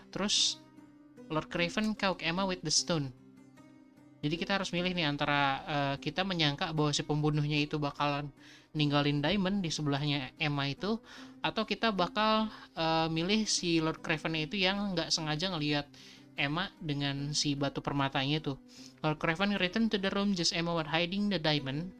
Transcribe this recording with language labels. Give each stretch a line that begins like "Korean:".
English: Terus Lord Craven caught Emma with the stone.
Indonesian: Jadi kita harus milih nih antara kita menyangka bahwa si pembunuhnya itu bakalan ninggalin diamond di sebelahnya Emma itu, atau kita bakal milih si Lord Craven itu yang nggak sengaja ngelihat Emma dengan si batu permatanya itu.
English: Lord Craven returned to the room just Emma was hiding the diamond.